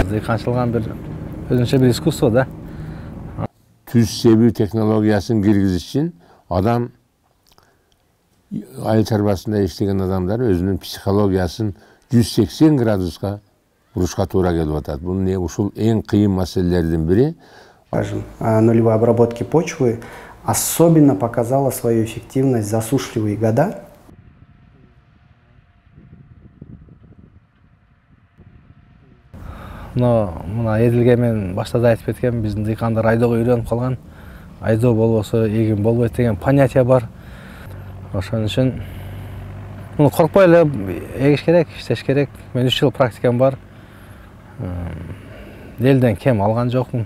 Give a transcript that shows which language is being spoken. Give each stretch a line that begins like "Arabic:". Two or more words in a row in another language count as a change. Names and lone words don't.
Kyrgyz: дыйканчылыган бир өзүнчө бир искусство да. Түз себүү технологиясын киргизиш үчүн адам айыл чарбасында иштеген адамдар өзүнүн психологиясын 180 градуска бурушка туура келип атат. Бул не ушул эң кыйын маселелердин бири.
Russian: Нулевой обработки почвы особенно показала свою эффективность в засушливые года.
Kyrgyz: Но мына Эдилге мен башта да айтып кеткем, биздин дыйкандар айдоого үйрөнүп калган. Айдоо болбосо эгин болбойт деген понятие бар. Ошон үчүн муну коркпой эле эгиш керек, иштеш керек. Мен 3 жыл практикам бар. Элден кем алган жокмун.